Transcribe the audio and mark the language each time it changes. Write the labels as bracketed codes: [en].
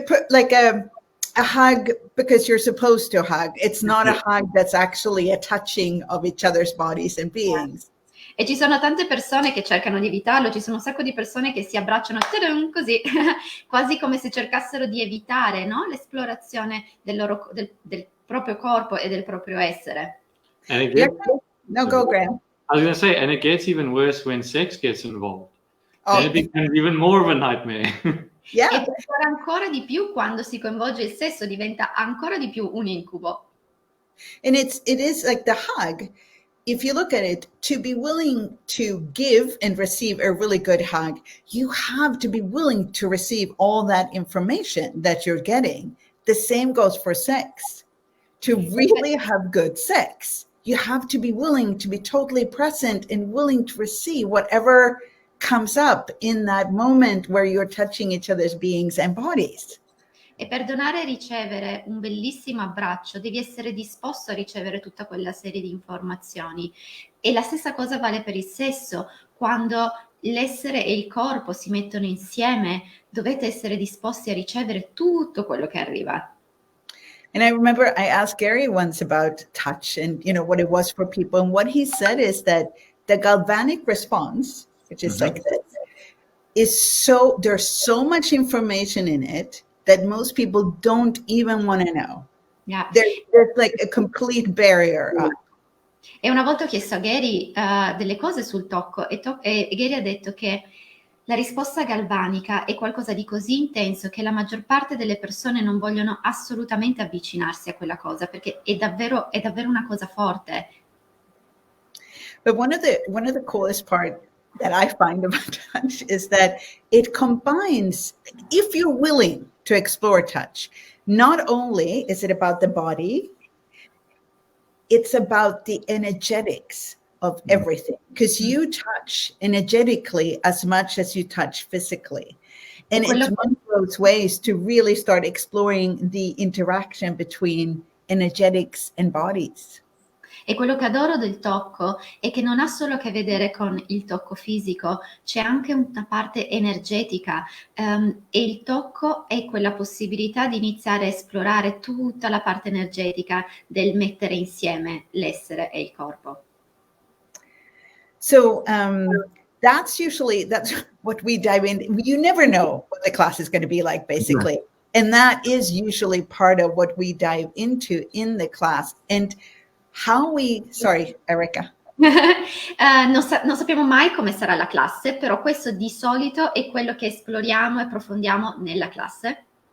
[en] Like a hug because you're supposed to hug. It's not a hug that's actually a touching of each other's bodies and beings. [it] E ci sono tante persone che cercano di evitarlo, ci sono un sacco di persone che si abbracciano così, quasi come se cercassero di evitare, no? L'esplorazione del proprio corpo e del proprio essere. [en] And it gets, No, go, Graeme. I was going to say, and it gets even worse when sex gets involved. Oh, Then it becomes even more of a nightmare. yeah. [it] E peggiora ancora di più quando si coinvolge il sesso, diventa ancora di più un incubo. [en] And it is like the hug. If you look at it, to be willing to give and receive a really good hug, you have to be willing to receive all that information that you're getting. The same goes for sex. To really have good sex, you have to be willing to be totally present and willing to receive whatever comes up in that moment where you're touching each other's beings and bodies. [it] E per donare e ricevere un bellissimo abbraccio devi essere disposto a ricevere tutta quella serie di informazioni. E la stessa cosa vale per il sesso. Quando l'essere e il corpo si mettono insieme, dovete essere disposti a ricevere tutto quello che arriva. [en] And I remember I asked Gary once about touch and, what it was for people. And what he said is that the galvanic response, which is like this, there's so much information in it that most people don't even want to know. Yeah. There's like a complete barrier. [it] E una volta ho chiesto a Gary delle cose sul tocco, e Gary ha detto che La risposta galvanica è qualcosa di così intenso che la maggior parte delle persone non vogliono assolutamente avvicinarsi a quella cosa, perché è davvero una cosa forte. [en] But one of the coolest part that I find about touch is that it combines, if you're willing to explore touch, not only is it about the body, it's about the energetics of everything, because you touch energetically as much as you touch physically. And it's one of those ways to really start exploring the interaction between energetics and bodies. [it] E quello che adoro del tocco è che non ha solo a che vedere con il tocco fisico, c'è anche una parte energetica, e il tocco è quella possibilità di iniziare a esplorare tutta la parte energetica del mettere insieme l'essere e il corpo. [en] So that's what we dive in. You never know what the class is going to be like, basically. Yeah. And that is usually part of what we dive into in the class. And sorry, Erika. [it] Non sappiamo mai come sarà la classe, però questo di solito è quello che esploriamo e approfondiamo nella classe.